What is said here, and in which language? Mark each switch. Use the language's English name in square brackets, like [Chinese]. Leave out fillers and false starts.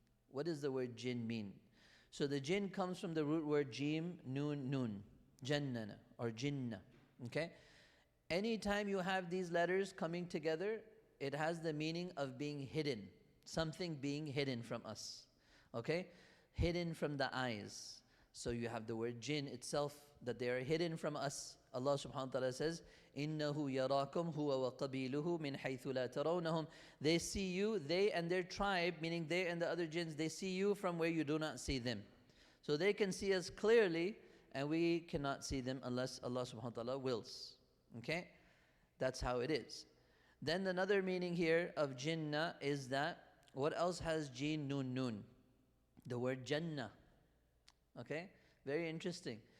[English] What does the word jinn mean? So the jinn comes from the root word jim, noon, noon, jannana or jinnah. Okay? Anytime you have these letters coming together, it has the meaning of being hidden, something being hidden from us. Okay? Hidden from the eyes. So you have the word jinn itself, that they are hidden from us. Allah subhanahu wa ta'ala says, [Arabic] إِنَّهُ يَرَاكُمْ هُوَ وَقَبِيلُهُ مِنْ حَيْثُ لَا تَرَوْنَهُمْ. [English] They see you, they and their tribe, meaning they and the other jinns, they see you from where you do not see them. So they can see us clearly, and we cannot see them unless Allah subhanahu wa ta'ala wills. Okay? That's how it is. Then another meaning here of jinnah is that, what else has jinn, noon, noon? The word jannah. Okay? Very interesting.